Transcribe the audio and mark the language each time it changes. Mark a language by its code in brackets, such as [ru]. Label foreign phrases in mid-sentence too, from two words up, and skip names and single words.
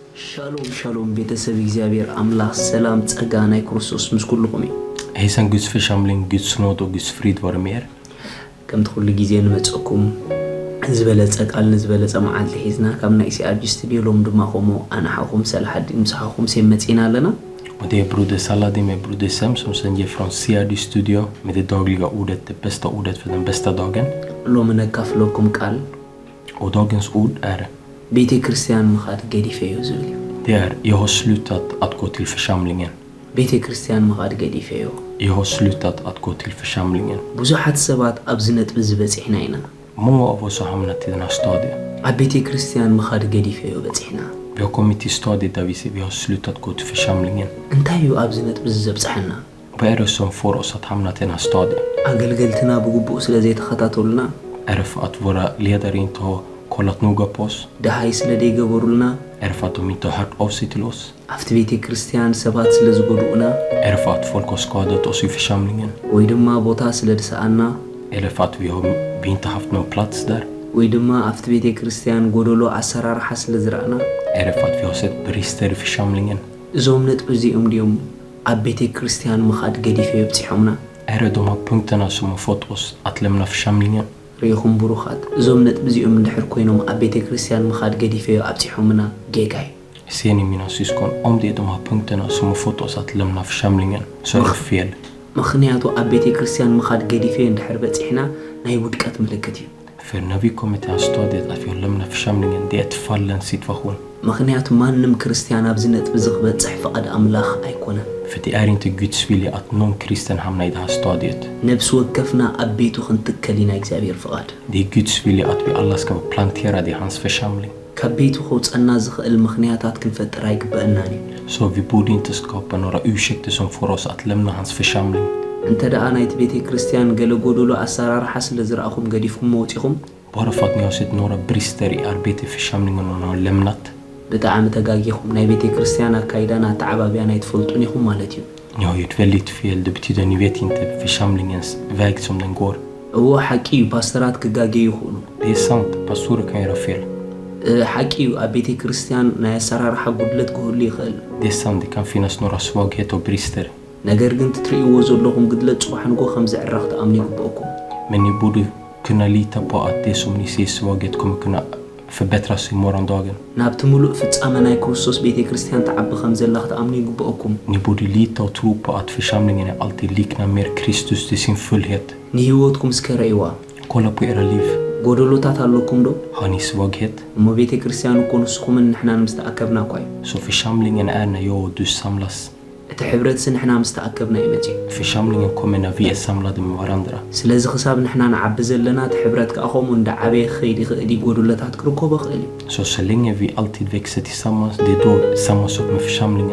[ti] Shalom ቤተሰብ እግዚአብሔር አምላክ ሰላም ጸጋና ክርስቶስ ምስኩልኩም [sv] Hejsan Guds församling, Guds nåd och Guds frid vare med er. [ti] ከም ትኩሉ ጊዜ ንመጽኩም ዝበለጸ ቃል ዝበለጸ መዓልቲ ሒዝና ካብና ኢሲአርጂ ስቱዲዮ ሎም ድማ ሆሞ አናሐኩም ሰላሐዲን ምሳሐኩም ሰመጽና ኣለና [sv] Och det är broder Saladin med broder Sem som sänder från CRD Studio med det dagliga ordet, det bästa ordet för den bästa dagen. [ti] ሎም ነካፍለኩም ቃል [sv] Och dagens ord är [ti] ቤተ ክርስቲያን ምኻድ ገዲፈዩ ዝብል [sv] det är jag har slutat att gå till församlingen. [ti] ቤተ ክርስቲያን ምኻድ ገዲፈዩ [sv] Jag har slutat att gå till församlingen. [ti] ብዙሓት ሰባት ኣብዝነት ዝበጽሕና ኢና [sv] Många av oss har hamnat i den här stadiet. [ti] ኣብ ቤተ ክርስቲያን ምኻድ ገዲፈዩ በጽሕና [sv] Vi har kommit till stadiet där vi har slutat gå till församlingen. [ti] እንታይ እዩ ኣብዝነት ዝበጽሕና [sv] Vad är det som får oss att hamna till den här stadiet? [ti] አገልገልትና በጉቡእ ስለዘይ ተኸታተሉና [sv] Är det för att våra ledare inte har kollat noga på oss? [ti] ደሃይ ስለደይ ገበሩልና [sv] Är det för att de inte har hört av sig till oss? [ti] ኣብቲ ቤተ ክርስቲያን ሰባት ስለዝጎዱኡና [sv] Är det för att folk har skadat oss i församlingen? [ti] ወይ ድማ ቦታ ስለድሰአና [sv] Eller för att vi inte haft någon plats där? [ti] ወይ ድማ ኣብቲ ቤተ ክርስቲያን ጎደሎ ኣሰራርሓ ስለዝራእና [sv] Är det för att vi har sett brister i församlingen? [ti] እዞም ነጥብ እዚኦም ድዮም ኣብ ቤተ ክርስቲያን ምኻድ ገዲፈ የብጽሖምና [sv] Är det de här punkterna som har fått oss att lämna församlingen? [ti] ሪኹም ብሩኻት እዞም ነጥብ እዚኦም እንድሕር ኮይኖም ኣብ ቤተ ክርስቲያን ምኻድ ገዲፈ ኣብጽሖምና ጌጋይ [sv] Ser ni mina syskon, om det är de här punkterna som har fått oss att lämna församlingen så är det fel. [ti] ምኽንያቱ ኣብ ቤተ ክርስቲያን ምኻድ ገዲፈ እንድሕር በጽሕና ናይ ውድቀት ምልክት እዩ [sv] För när vi kommer till det här stadiet att vi har lämnat församlingen, det är ett fallen situation. [ti] ምኽንያቱ ማንም ክርስቲያን ኣብዚ ነጥብ ዝኽበጽሕ ፍቓድ ኣምላኽ ኣይኮነን [sv] För det är inte Guds vilja att någon kristen hamnar i det här stadiet. [ti] ነብሲ ወከፍና ኣብ ቤቱ ክንትከል ኢና እግዚአብሔር ፍቓድ [sv] Det är Guds vilja att vi alla ska vara planterade i hans församling. [ti] ካብ ቤቱ ኸውፀና ዝኽእል ምኽንያታት ክንፈጥር ኣይግበአናን እዩ [sv] Så vi borde inte skapa några ursäkter som får oss att lämna hans församling. [ti] እንተ ደኣ ናይቲ ቤተ ክርስቲያን ገለ ጎደሎ ኣሰራርሓ ስለ ዝረኣኹም ገዲፍኩም ወፂኹም [sv] Bara för att ni har sett några brister i arbetet i församlingen och ni har lämnat. [ti] ብጣዕሚ ተጋጊኹም ናይ ቤተ ክርስቲያን ኣካይዳን ኣተዓባብያን ኣይትፈልጡን ኢኹም ማለት እዩ [sv] Ni har gjort väldigt fel, det betyder ni vet inte församlingens väg som den går. [ti] እዎ ሓቂ እዩ ፓስተራት ክጋገዩ ይኽእሉ [sv] Det är sant, pastorer kan göra fel. [ti] ሓቂ እዩ ኣብ ቤተ ክርስቲያን ናይ ኣሰራርሓ ጉድለት ክህሉ ይኽእል [sv] Det är sant, det kan finnas några svagheter och brister. [ti] ነገር ግን ትትርእይዎ ዘለኹም ግድለት ጽባሕንጎ ከም ዝዕረኽ ተኣምኑ ይግብአኩም [sv] Men ni borde kunna lita på att det som ni ser svaghet kommer kunna förbättras i morgondagen. [ti] ናብቲ ሙሉእ ፍጻመ ናይ ክርስቶስ ቤተ ክርስቲያን ተዓቢ ከም ዘላኽ ተኣምኑ ይግብአኩም [sv] Ni borde lita och tro på att församlingen är alltid liknar mer Kristus till sin fullhet. [ti] ንህይወትኩም ስከረእይዋ [sv] Kolla på era liv. [ti] ጎደሎታት ኣለኩም ዶ [sv] Har ni svaghet? [ti] እሞ ቤተ ክርስቲያን እኮ ንስኹምን ንሕና ንምስተኣከብና እኳ እዩ [sv] Så församlingen är när jag och du samlas. [ti] እቲ ሕብረት ንሕና ምስተኣከብና ይመጽ [sv] Församlingen kommer när vi är samlade med varandra. [ti] ስለዚ ክሳብ ንሕና ንዓቢ ዘለና እቲ ሕብረት ከዓ ከምኡ እንዳዓበየ ክኸይድ ይኽእል ጎደሎታት ክርከቦ ክእል [sv] Så länge vi alltid växer tillsammans, det är då samma sak med församlingen.